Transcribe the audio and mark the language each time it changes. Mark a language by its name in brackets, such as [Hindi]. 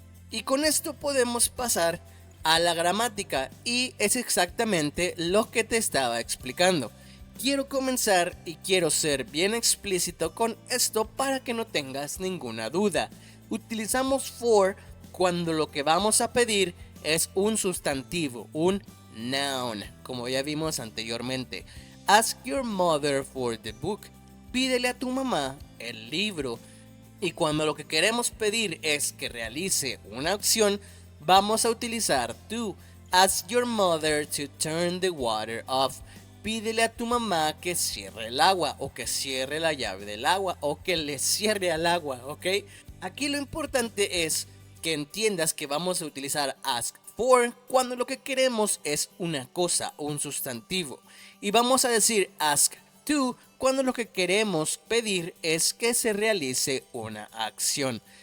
[Spanish] Y con esto podemos pasar a la gramática y es exactamente lo que te estaba explicando. Quiero comenzar y quiero ser bien explícito con esto para que no tengas ninguna duda. Utilizamos for cuando lo que vamos a pedir es un sustantivo, un noun, como ya vimos anteriormente. [English] Ask your mother for the book. [Spanish] Pídele a tu mamá el libro. Y cuando lo que queremos pedir es que realice una acción, vamos a utilizar to. [English] Ask your mother to turn the water off. [Spanish] Pídele a tu mamá que cierre el agua o que cierre la llave del agua o que le cierre al agua, ¿ok? Aquí lo importante es que entiendas que vamos a utilizar ask for cuando lo que queremos es una cosa, un sustantivo. Y vamos a decir ask to cuando lo que queremos pedir es que se realice una acción.